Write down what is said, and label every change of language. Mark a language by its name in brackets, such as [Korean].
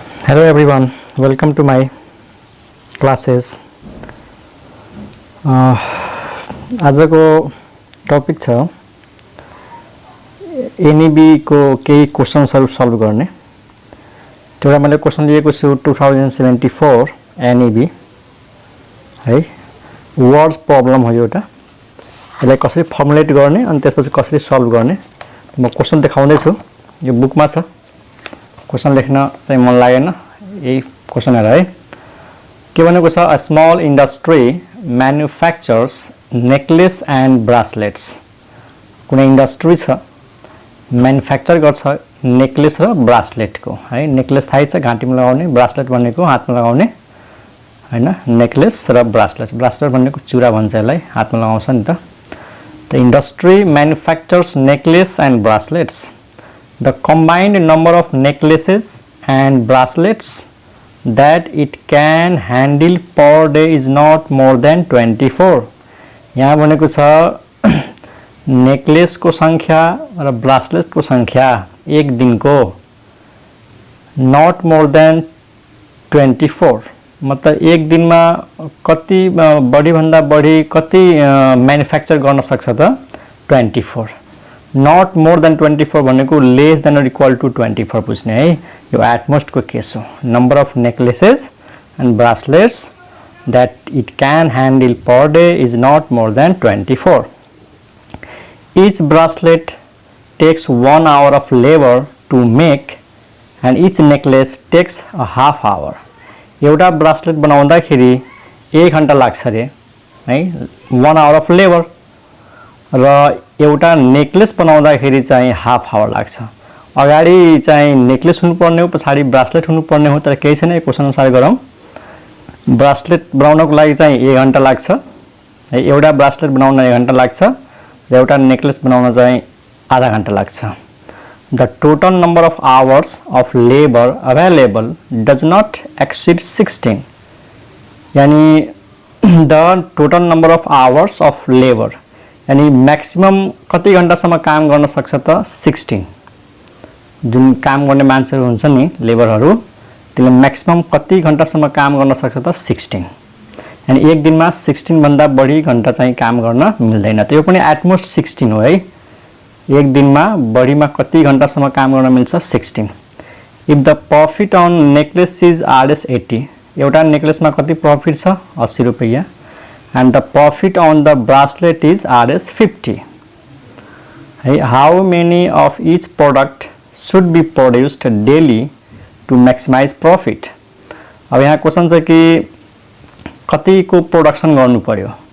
[English] Hello everyone, welcome to my classes. [Nepali] आजको topic छ NEB को केही क्वेशन्सहरु सल्भ गर्ने। त्यो मैले क्वेशन लिएको छु 2074 एनईबी है वर्ड्स प्रब्लम हो एउटा। यसलाई कसरी फर्मुलेट गर्ने अनि त्यसपछि कसरी सल्भ गर्ने म क्वेशन देखाउँदै छु। यो बुकमा छ। क्वेशन लेख्न चाहिँ मन लागेन यही क्वेशन हेर है। के भनेको छ [English] A small industry manufactures necklace and bracelets. [Nepali] कुनै इन्डस्ट्री छ मैन्युफैक्चर गर्छ नेकलेस र ब्रासलेट को है। नेकलेस थाहै छ घाँटीमा लगाउने, ब्रासलेट भनेको हातमा लगाउने हैन। नेकलेस र ब्रासलेट, ब्रासलेट भनेको चुरा भन्छ यसलाई, हातमा लगाउँछ नि त। [English] The industry manufactures necklace and bracelets. The combined number of necklaces and bracelets that it can handle per day is not more than 24. [Nepali] यहाँ भनेको छ नेकलेस को संख्या र ब्रासलेट को संख्या एक दिन को [English] not more than 24 [Nepali] मतलब एक दिन में कति बढी भन्दा बढी कति मैन्युफैक्चर गर्न सक्छ त 24। [English] Not more than 24 भनेको less than or equal to 24 [Nepali] बुझ्ने है। यो एटमोस्ट को केस हो। [English] Number of necklaces and bracelets that it can handle per day is not more than 24. Each bracelet takes 1 hour of labor to make and each necklace takes a half hour. [Nepali] एउटा bracelet बनाउँदाखेरि 1 घण्टा लाग्छ रे है, [English] 1 hour of labor [Nepali] र एउटा necklace बनाउँदाखेरि चाहिँ हाफ आवर लाग्छ। अगाडि चाहिँ नेकलेस हुनुपर्ने हो, पछाडी ब्रासलेट हुनुपर्ने हो, तर केही छैन क्वेशन अनुसार गरौँ। ब्रासलेट बनाउनको लागि चाहिँ 1 घण्टा लाग्छ है। एउटा ब्रासलेट बनाउन 1 घण्टा लाग्छ र एउटा नेकलेस बनाउन चाहिँ आधा घण्टा लाग्छ। [English] The total number of hours of labour available does not exceed 16। [Nepali] यानी [English] the total number of hours of labour [Nepali] यानी मैक्सिमम कति घण्टासम्म काम गर्न सक्छ त 16। जुन काम गर्ने मान्छेहरु हुन्छ नि लेबरहरु त्यसले मैक्सिमम कति घण्टासम्म काम गर्न सक्छ त 16। यानी एक दिनमा 16 भन्दा बढी घण्टा चाहिँ काम गर्न मिल्दैन। त्यो पनि एटमोस्ट 16 हो है। एक दिनमा बढीमा कति घण्टासम्म काम गर्न मिल्छ 16। [English] If the profit on necklace is RS 80। [Nepali] एउटा नेकलेसमा कति प्रॉफिट छ 80 रुपैयाँ [English] and the profit on the bracelet is Rs 50. How many of each product should be produced daily to maximize profit? [Nepali] अब यहाँ क्वेशन छ कि कति को प्रोडक्सन गर्नु पर्यो।